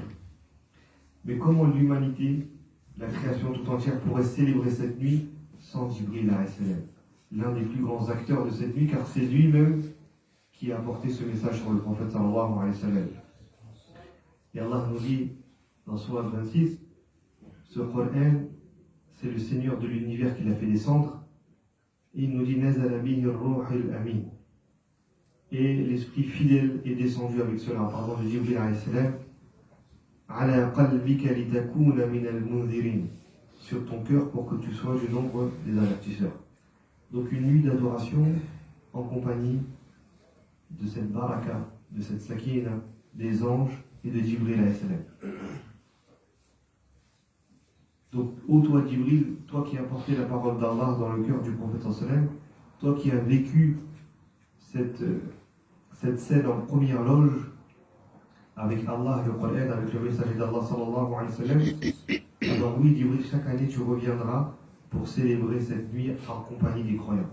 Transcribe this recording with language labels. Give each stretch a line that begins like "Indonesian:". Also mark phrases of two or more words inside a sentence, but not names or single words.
French: Mais comment l'humanité, la création tout entière, pourrait célébrer cette nuit sans Jibril
Arabic: عليه السلام,
French: l'un des plus grands acteurs de cette nuit, car c'est lui-même qui a apporté ce message sur le prophète
Arabic: صلى الله عليه وسلم.
French: Et Allah nous dit dans Sourate 26, ce Coran, c'est le Seigneur de l'univers qui l'a fait descendre. Et il nous dit
Arabic: نزل به الروح الأمين.
French: Et l'esprit fidèle est descendu avec cela, pardon, de Jibril
Arabic: عليه السلام, على قلبك لتكون من المنذرين,
French: sur ton cœur pour que tu sois du nombre des avertisseurs. Donc une nuit d'adoration en compagnie de cette baraka, de cette sakina, des anges et de Jibril
Arabic: عليه السلام.
French: Donc, ô toi Jibril, toi qui as porté la parole d'Allah dans le cœur du prophète sallam, toi qui as vécu cette scène en première loge avec Allah, le Coran, avec le messager d'Allah
Arabic: صلى الله عليه وسلم,
French: alors oui Jibril, chaque année tu reviendras pour célébrer cette nuit en compagnie des croyants.